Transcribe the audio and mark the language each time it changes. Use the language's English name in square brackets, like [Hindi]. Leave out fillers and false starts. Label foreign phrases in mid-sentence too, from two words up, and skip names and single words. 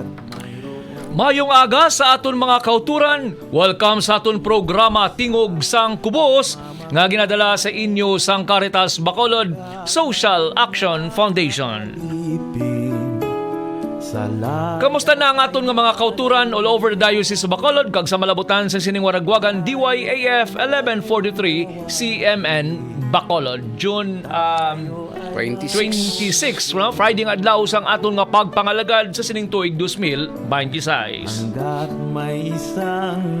[Hiligaynon] Mayong aga sa aton mga kauturan. Welcome sa aton programa Tingog sang Kubos nga ginadala sa inyo sang Caritas Bacolod Social Action Foundation. ipin sa lahat. Kamusta na ang aton nga mga kauturan [English] all over the Diocese of Bacolod [Hiligaynon] kag sa malabutan sa sining waragwagan DYAF 1143 CMN Bacolod. June 26, no? Friday nga adlaw sang aton nga pagpangalagad sa sining tuig 2026. [Filipino] Hanggat may isang